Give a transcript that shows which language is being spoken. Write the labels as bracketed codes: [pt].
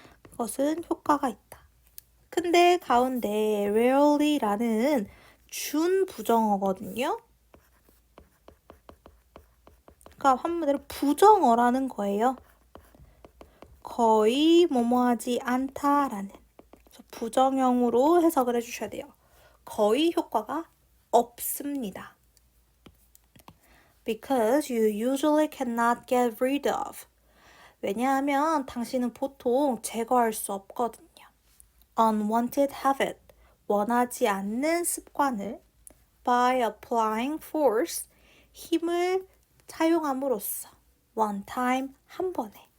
[ko] 그것은 효과가 있다. 근데 가운데 rarely라는 준부정어거든요. 그러니까 한마디로 부정어라는 거예요. 거의 뭐뭐하지 않다라는 부정형으로 해석을 해주셔야 돼요. 거의 효과가 없습니다. [en] Because you usually cannot get rid of. [ko] 왜냐하면 당신은 보통 제거할 수 없거든요. [en] Unwanted habit, [ko] 원하지 않는 습관을 [en] by applying force, [ko] 힘을 사용함으로써 [en] one time, [ko] 한 번에.